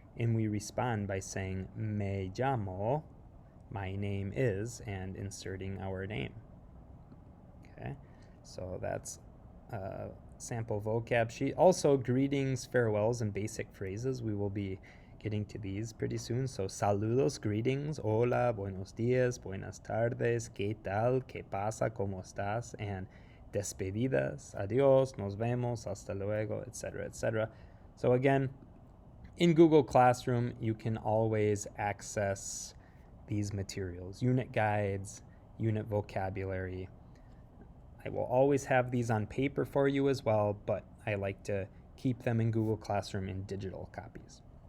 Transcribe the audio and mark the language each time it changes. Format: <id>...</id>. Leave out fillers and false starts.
<en>And we respond by saying</en> <es>me llamo,</es> <en>my name is, and inserting our name. Okay, so that's sample vocab sheet. Also, greetings, farewells, and basic phrases. We will be getting to these pretty soon.</en> <es>So, saludos, greetings, hola, buenos días, buenas tardes, ¿qué tal, qué pasa, cómo estás, and despedidas, adiós, nos vemos, hasta luego, etc., etc.</es> <en>So again, in Google Classroom, you can always access these materials, unit guides, unit vocabulary. I will always have these on paper for you as well, but I like to keep them in Google Classroom in digital copies.</en>